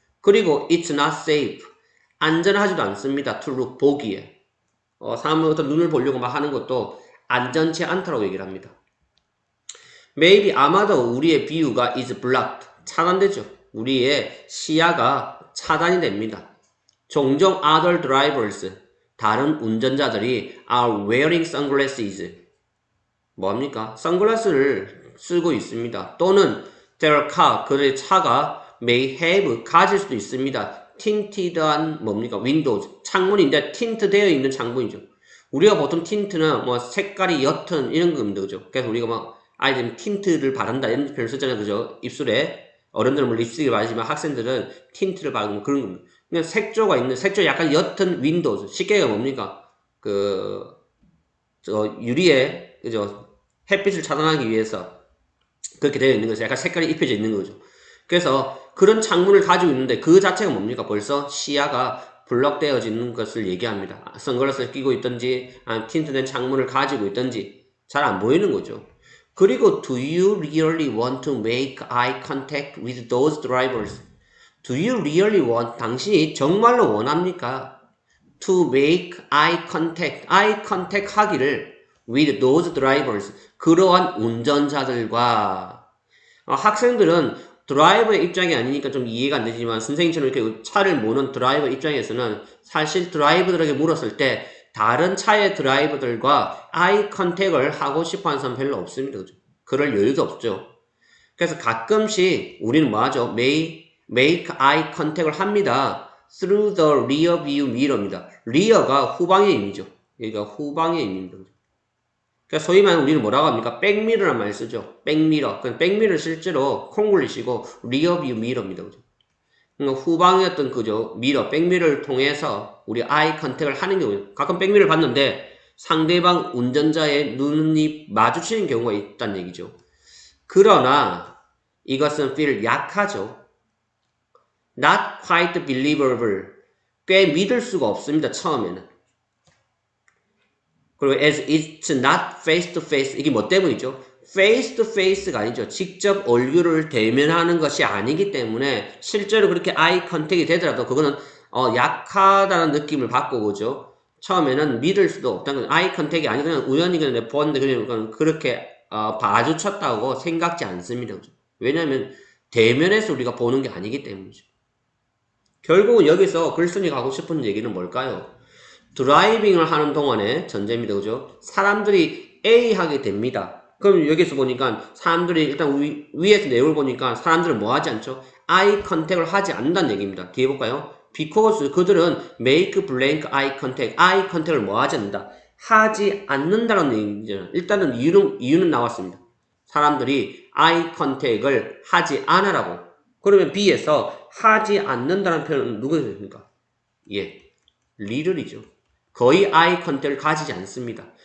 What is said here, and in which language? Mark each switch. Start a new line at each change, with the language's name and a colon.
Korean: 그리고
English: it's not safe,
Korean: 안전하지도 않습니다.
English: to look,
Korean: 보기에. 사람은 어떤 눈을 보려고 막 하는 것도 안전치 않다고 얘기를 합니다.
English: Maybe
Korean: 아마도 우리의 뷰가
English: is blocked,
Korean: 차단되죠. 우리의 시야가 차단이 됩니다. 종종
English: other drivers,
Korean: 다른 운전자들이
English: are wearing sunglasses,
Korean: 뭐합니까? 선글라스를 쓰고 있습니다. 또는
English: their car,
Korean: 그들의 차가
English: may have,
Korean: 가질 수도 있습니다. tinted한 뭡니까? windows, 창문인데 tint 되어 있는 창문이죠. 우리가 보통 tint는 색깔이 옅은 이런 겁니다. 그죠? 그래서 우리가 아이들은 틴트를 바른다 이런 표현을 썼잖아요. 그죠? 입술에 어른들은 뭐 립스틱을 바르지만 학생들은 틴트를 바르는 그런 겁니다. 그냥 색조가 있는 색조 약간 옅은 윈도우 쉽게가 뭡니까? 유리에 그죠? 햇빛을 차단하기 위해서 그렇게 되어 있는 거죠. 약간 색깔이 입혀져 있는 거죠. 그래서 그런 창문을 가지고 있는데 그 자체가 뭡니까? 벌써 시야가 블럭되어지는 것을 얘기합니다. 선글라스를 끼고 있든지 아니면 틴트된 창문을 가지고 있든지 잘 안 보이는 거죠. 그리고
English: do you really want to make eye contact with those drivers? Do you really want?
Korean: 당신이 정말로 원합니까?
English: To make eye contact
Korean: 하기를
English: with those drivers,
Korean: 그러한 운전자들과 학생들은 드라이버의 입장이 아니니까 좀 이해가 안 되지만 선생님처럼 이렇게 차를 모는 드라이버 입장에서는 사실 드라이버들에게 물었을 때 다른 차의 드라이버들과 아이 컨택을 하고 싶어 하는 사람 별로 없습니다. 그죠? 그럴 여유도 없죠. 그래서 가끔씩 우리는 뭐 하죠?
English: make eye contact을
Korean: 합니다.
English: through the rear view mirror입니다.
Korean: rear가 후방의 의미죠. 여기가 후방의 의미입니다. 그러니까 소위 말하는 우리는 뭐라고 합니까? 백미러란 말 쓰죠. 백미러. 그 백미러 실제로 콩글리시고 리어뷰 미러입니다. 그죠? 그러니까 후방의 어떤 그죠? 미러, 백미러를 통해서 우리 아이 컨택을 하는 경우에 가끔 백미러를 봤는데 상대방 운전자의 눈이 마주치는 경우가 있다는 얘기죠. 그러나 이것은 feel 약하죠.
English: Not quite believable.
Korean: 꽤 믿을 수가 없습니다. 처음에는. 그리고
English: as it's not face to face,
Korean: 이게 뭐 때문이죠?
English: face to face가 아니죠.
Korean: 직접 얼굴을 대면하는 것이 아니기 때문에 실제로 그렇게 아이 컨택이 되더라도 그거는 약하다는 느낌을 받고 오죠. 처음에는 믿을 수도 없다는 거죠. 아이 컨택이 아니 그냥 우연히 그냥 보았는데 그냥 그렇게 봐주쳤다고 생각지 않습니다. 그죠? 왜냐하면 대면에서 우리가 보는 게 아니기 때문이죠. 결국은 여기서 글쓴이가 하고 싶은 얘기는 뭘까요? 드라이빙을 하는 동안에 전제입니다. 그죠? 사람들이 A 하게 됩니다. 그럼 여기서 보니까 사람들이 일단 위에서 내용을 보니까 사람들은 뭐 하지 않죠? 아이 컨택을 하지 않는다는 얘기입니다. 뒤에 볼까요?
English: because
Korean: 그들은
English: make blank eye contact, eye contact을
Korean: 뭐 하지 않는다? 하지 않는다는 얘기잖아요. 일단은 이유는 나왔습니다. 사람들이 eye contact을 하지 않으라고. 그러면 B에서 하지 않는다는 표현은 누가 됩니까? 예, 리를이죠. 거의 아이 컨택을 가지지 않습니다.